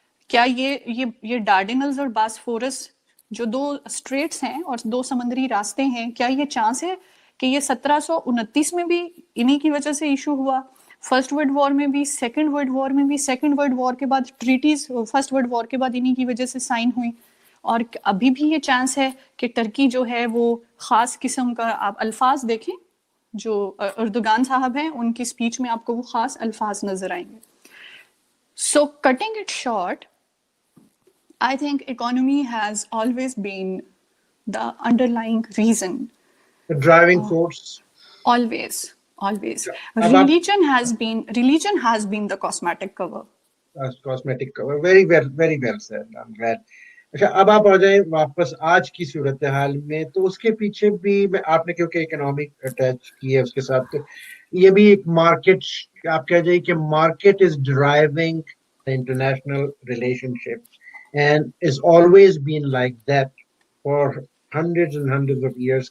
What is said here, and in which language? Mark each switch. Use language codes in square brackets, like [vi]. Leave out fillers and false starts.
[ur] کیا یہ ڈارڈینلز اور باسفورس جو 2 اسٹریٹس ہیں اور 2 سمندری راستے ہیں، کیا یہ چانس ہے کہ یہ 1729 میں بھی انہی کی وجہ سے ایشو ہوا، فرسٹ ورلڈ وار میں بھی، سیکنڈ ورلڈ وار میں بھی، سیکنڈ ورلڈ وار کے بعد ٹریٹیز فرسٹ ورلڈ وار کے بعد انہی کی وجہ سے سائن ہوئی، اور ابھی بھی یہ چانس ہے کہ ترکی جو ہے وہ خاص قسم کا، آپ الفاظ دیکھیں جو اردوگان صاحب ہیں ان کی سپیچ میں آپ کو وہ خاص الفاظ نظر آئیں گے. [en] So cutting it short, I think economy has always been the underlying reason. The driving force. Always. Religion has been the cosmetic cover. Cosmetic cover. Very well said. I'm glad. [ur] اچھا، اب آپ آ جائیں واپس آج کی صورتحال میں. تو اس کے پیچھے بھی آپ نے کیونکہ اکنامک اٹیچ کی ہے اس کے ساتھ، تو یہ بھی ایک مارکیٹ، آپ کہہ جائیے کہ [en] Market is driving international relationship and is always been like that for hundreds and hundreds of years.